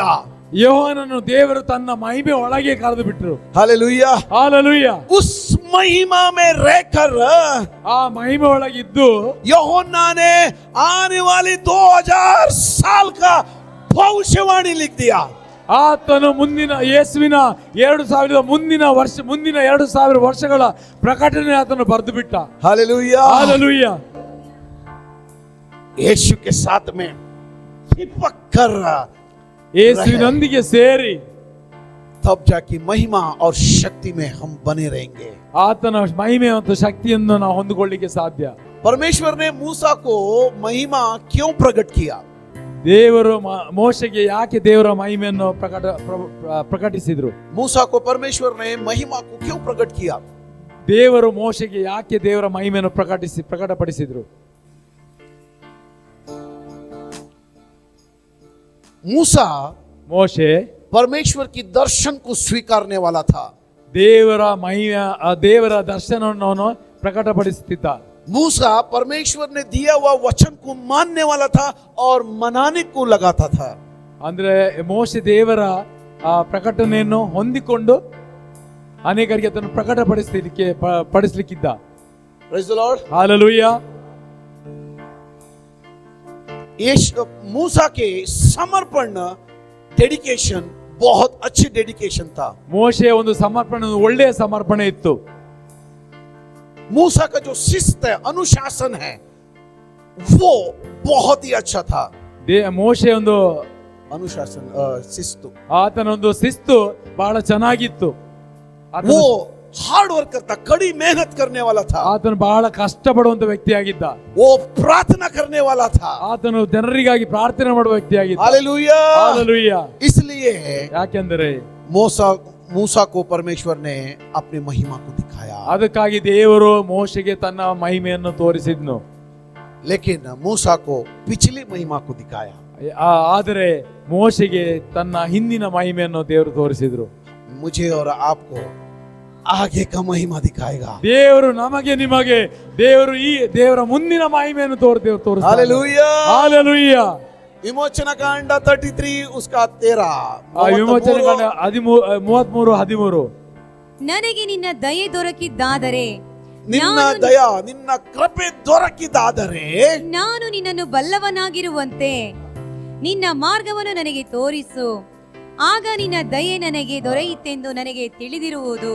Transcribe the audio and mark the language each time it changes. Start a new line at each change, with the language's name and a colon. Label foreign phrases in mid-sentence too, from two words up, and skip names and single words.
Kannada: ಯೋಹಾನನು ದೇವರು ತನ್ನ ಮಹಿಮೆ ಒಳಗೆ ಕರೆದು ಬಿಟ್ರು.
Hindi: हालेलुया, हालेलुया। उस महिमा में रहकर
Kannada: ಆ ಮಹಿಮೆ ಒಳಗಿದ್ದು
Hindi: यूहन्ना ने आने वाली 2000 साल का भविष्यवाणी लिख दिया।
Kannada: ಆತನು ಮುಂದಿನ ಯೇಸುವಿನ 2000 ಮುಂದಿನ 2000 ವರ್ಷಗಳ ಪ್ರಕಟಣೆ ಆತನು ಬರೆದು ಬಿಟ್ಟ.
Hindi: हालेलुया, हालेलुया। यीशु के साथ में चिपक कर
Kannada: ಯೇಸುವಿನೊಂದಿಗೆ ಸೇರಿ
Hindi: तब जाके महिमा और शक्ति में हम बने रहेंगे।
Kannada: ಆತನ ಮಹಿಮೆ ಮತ್ತು ಶಕ್ತಿಯನ್ನು ನಾವು ಹೊಂದಿಕೊಳ್ಳಿಕ್ಕೆ ಸಾಧ್ಯ.
Hindi: परमेश्वर ने मूसा को महिमा क्यों प्रकट किया?
Kannada: ದೇವರು ಮೋಶೆಗೆ ಯಾಕೆ ದೇವರ ಮಹಿಮೆಯನ್ನು ಪ್ರಕಟಿಸಿದ್ರು?
Hindi: मूसा को परमेश्वर ने महिमा को क्यों प्रकट किया?
Kannada: ದೇವರು ಮೋಶೆಗೆ ಯಾಕೆ ದೇವರ ಮಹಿಮೆಯನ್ನು ಪ್ರಕಟಪಡಿಸಿದ್ರು?
Hindi: मूसा
Kannada: ಮೋಶೆ
Hindi: परमेश्वर की दर्शन को स्वीकारने वाला था।
Kannada: ದೇವರ ಮಹಿಮೆ ದೇವರ ದರ್ಶನವನ್ನು ಅವನು ಪ್ರಕಟಪಡಿಸುತ್ತಿದ್ದ.
Hindi: मूसा परमेश्वर ने दिया हुआ वचन को मानने वाला था और मनाने को लगाता था।
Kannada: ಅಂದ್ರೆ ಮೋಶೆ ದೇವರ ಆ ಪ್ರಕಟಣೆಯನ್ನು ಹೊಂದಿಕೊಂಡು ಅನೇಕರಿಗೆ ಅದನ್ನು ಪಡಿಸಲಿಕ್ಕಿದ್ದ.
English: Praise the Lord.
Kannada: ಹಾಲೆಲೂಯಾ.
Hindi: मूसा के समर्पण डेडिकेशन बहुत अच्छी डेडिकेशन था।
Kannada: ಮೋಶೆ ಒಂದು ಸಮರ್ಪಣೆ, ಒಳ್ಳೆಯ ಸಮರ್ಪಣೆ ಇತ್ತು.
Hindi: मूसा का जो शिस्त है, अनुशासन है, वो बहुत ही अच्छा था।
Kannada: ಮೋಶೆ ಒಂದು
Hindi: अनुशासन शिस्तु,
Kannada: ಆತನ ಒಂದು ಶಿಸ್ತು ಬಹಳ ಚೆನ್ನಾಗಿತ್ತು.
Hindi: वो
English: hard work
Hindi: करता, कड़ी मेहनत करने वाला था।
Kannada: ಆತನು ಬಹಳ ಕಷ್ಟಪಡುವಂತ ವ್ಯಕ್ತಿಯಾಗಿದ್ದ.
Hindi: वो प्रार्थना करने वाला था।
Kannada: ಆತನು ಜನರಿಗಾಗಿ ಪ್ರಾರ್ಥನೆ ಮಾಡುವ ವ್ಯಕ್ತಿಯಾಗಿದ್ದ.
Hindi: हालेलुया,
Kannada: ಹಾಲೆಲೂಯಾ.
Hindi: इसलिए
Kannada: ಯಾಕೆಂದರೆ
Hindi: मूसा को परमेश्वर ने अपनी महिमा को दिखाया।
Kannada: ಅದಕ್ಕಾಗಿ ದೇವರು ಮೋಶೆಗೆ ತನ್ನ ಮಹಿಮೆಯನ್ನು ತೋರಿಸಿದ್ನು.
Hindi: लेकिन मूसा को पिछली महिमा को दिखाया।
Kannada: ಆದರೆ ಮೋಶೆಗೆ ತನ್ನ ಹಿಂದಿನ ಮಹಿಮೆಯನ್ನು ದೇವರು ತೋರಿಸಿದ್ರು.
Hindi: मुझे और आपको आगे का महिमा दिखाएगा।
Kannada: ದೇವರು ನಮಗೆ ನಿಮಗೆ ದೇವರ ಮುಂದಿನ ಮಹಿಮೆಯನ್ನು ತೋರಿಸ್ತಾರೆ.
Hindi: हालेलुया,
Kannada: ಹಾಲೆಲೂಯಾ.
Hindi: विमोचन कांड 33 उसका 13,
Kannada: ವಿಮೋಚನ ಕಾಂಡ 33:13. ನನಗೆ ನಿನ್ನ ದಯೆ ದೊರಕಿದ್ದಾದರೆ, ನಿನ್ನ ದಯ, ನಿನ್ನ ಕೃಪೆ ದೊರಕಿದಾದರೆ, ನಾನು ನಿನ್ನನ್ನು ಬಲ್ಲವನಾಗಿರುವಂತೆ ನಿನ್ನ ಮಾರ್ಗವನ್ನು ನನಗೆ ತೋರಿಸು, ಆಗ ನಿನ್ನ ದಯೆ ನನಗೆ ದೊರೆಯಿತೆಂದು ನನಗೆ ತಿಳಿದಿರುವುದು.